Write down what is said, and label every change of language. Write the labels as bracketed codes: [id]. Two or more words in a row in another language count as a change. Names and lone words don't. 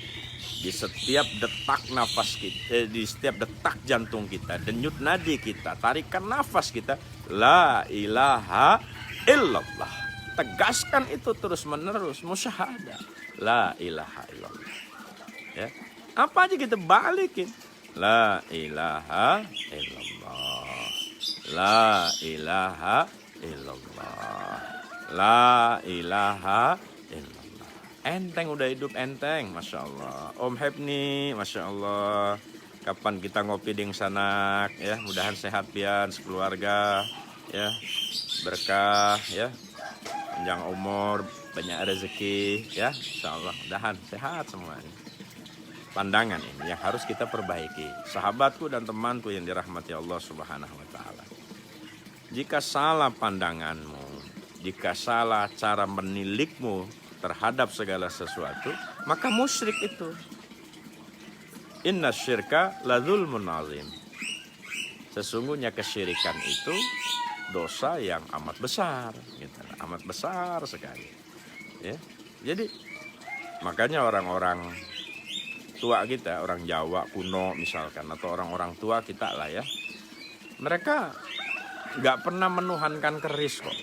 [id] Di setiap detak nafas kita, di setiap detak jantung kita, denyut nadi kita, tarikan nafas kita, [ar] la ilaha illallah. [id] Tegaskan itu terus menerus, musyahadah, [ar] la ilaha illallah. [id] Ya, apa aja kita balikin, [ar] la ilaha illallah, la ilaha illallah, la ilaha illallah. [id] Enteng udah hidup enteng, [ar] Masya Allah. [id] Om Hebni, [ar] Masya Allah. [id] Kapan kita ngopi ding sanak, ya, mudahan sehat pian sekeluarga, ya, berkah, ya, panjang umur, banyak rezeki, ya, [ar] Insya Allah, [id] mudahan sehat semuanya. Pandangan ini yang harus kita perbaiki. Sahabatku dan temanku yang dirahmati Allah [ar] Subhanahu wa taala. [id] Jika salah pandanganmu, jika salah cara menilikmu terhadap segala sesuatu, maka musyrik itu. [ar] Inna syirka la dzulmun azim. [id] Sesungguhnya kesyirikan itu dosa yang amat besar, gitu. Amat besar sekali. Ya. Jadi makanya orang-orang tua kita, orang Jawa kuno misalkan, atau orang-orang tua kita lah ya, mereka nggak pernah menuhankan keris kok.